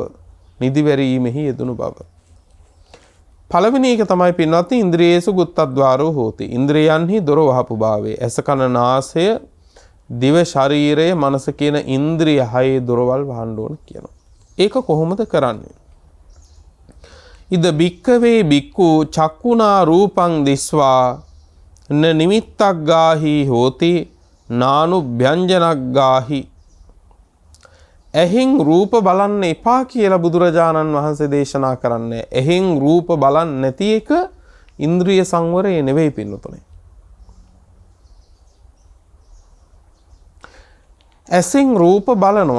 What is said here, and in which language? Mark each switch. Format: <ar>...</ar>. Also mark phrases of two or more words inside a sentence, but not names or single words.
<si>නිදි වැරීමෙහි යෙදුණු බව. පළවෙනි එක තමයි පින්වත්නි</si> <pi>ඉන්ද්‍රියේසු ගුත්තද්වාරෝ හෝති.</pi> <si>ඉන්ද්‍රියන්හි දොර වහපු භාවය. ඇස කන නාසය දිව ශරීරය මනස කියන ඉන්ද්‍රිය 6 දොරවල් වහන්න ඕන කියනවා. ඒක කොහොමද කරන්නේ?</si> <pi>ඉද බික්කවේ බික්කු චක්කුණා රූපං දිස්වා න නිමිත්තක් ගාහි හෝති නානුභ්‍යංජනග්ගාහි.</pi> <si>එහින් රූප බලන්න එපා කියලා බුදුරජාණන් වහන්සේ දේශනා කරන්නේ. එහින් රූප බලන්න නැති එක ඉන්ද්‍රිය සංවරය නෙවෙයි පින්නතුනේ. ඇසින් රූප බලනවා.</si>